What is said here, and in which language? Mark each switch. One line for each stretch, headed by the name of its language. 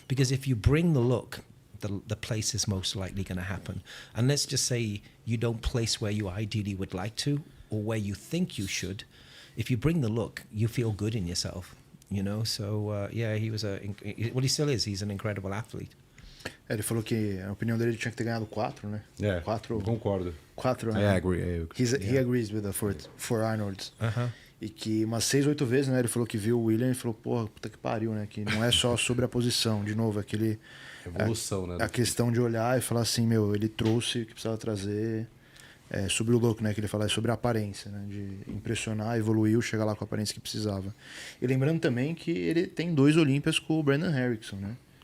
English: Because if you bring the look, the place is most likely going to happen. And let's just say you don't place where you ideally would like to, or where you think you should. If you bring the look, you feel good in yourself, you know? So, yeah, he still is. He's an incredible athlete.
Portuguese: Ele falou que a opinião dele tinha que ter ganhado 4, né? É, 4, concordo. 4,
English: I agree. He agrees with the for Arnold.
Portuguese: E que umas 6, 8 vezes, né? Ele falou que viu o William e falou, porra, puta que pariu, né? Que não é só sobre a posição, de novo, aquele... Evolução, né? A questão de olhar e falar assim, meu, ele trouxe o que precisava trazer sobre o look, né? Que ele fala, é sobre a aparência, né? De impressionar, evoluiu, chegar lá com a aparência que precisava. E lembrando também que ele tem 2 Olímpias com o Brandon Harrison, né?